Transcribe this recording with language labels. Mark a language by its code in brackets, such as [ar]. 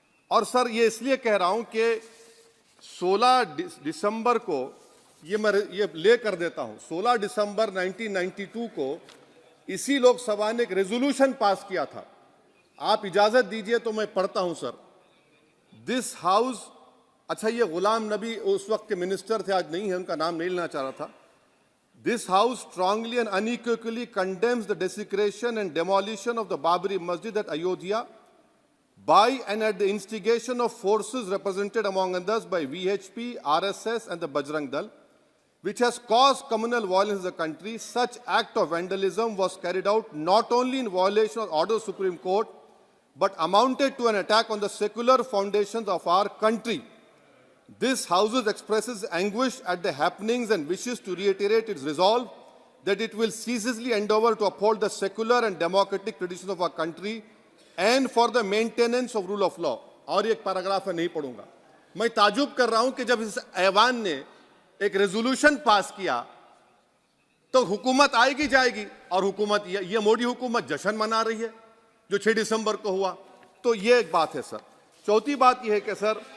[hi] और सर, ये इसलिए कह रहा हूं कि 16 दिसंबर को ये ले कर देता हूं, 16 दिसंबर 1992 को इसी लोकसभा ने एक रेजोल्यूशन पास किया था। आप इजाजत दीजिए तो मैं पढ़ता हूं सर। [en] this house, [hi] अच्छा, ये गुलाम नबी उस वक्त के मिनिस्टर थे, आज नहीं है, उनका नाम नहीं लेना चाह रहा था। [en] This House strongly and unequivocally condemns the desecration and demolition of the Babri Masjid at Ayodhya by and at the instigation of forces represented among others by VHP, RSS and the Bajrang Dal, which has caused communal violence in the country. Such act of vandalism was carried out not only in violation of order of the Supreme Court, but amounted to an attack on the secular foundations of our country. This House expresses anguish at the happenings and wishes to reiterate its resolve that it will ceaselessly endeavor to uphold the secular and democratic traditions of our country and for the maintenance of rule of law. [hi] और एक paragraph है, नहीं पढ़ूंगा। मैं ताजुब कर रहा हूं कि जब इस ऐवान ने एक रेजोल्यूशन पास किया तो हुकूमत आएगी जाएगी, और हुकूमत ये मोदी हुकूमत जश्न मना रही है जो 6 दिसंबर को हुआ। तो ये एक बात है सर। चौथी बात यह है कि सर,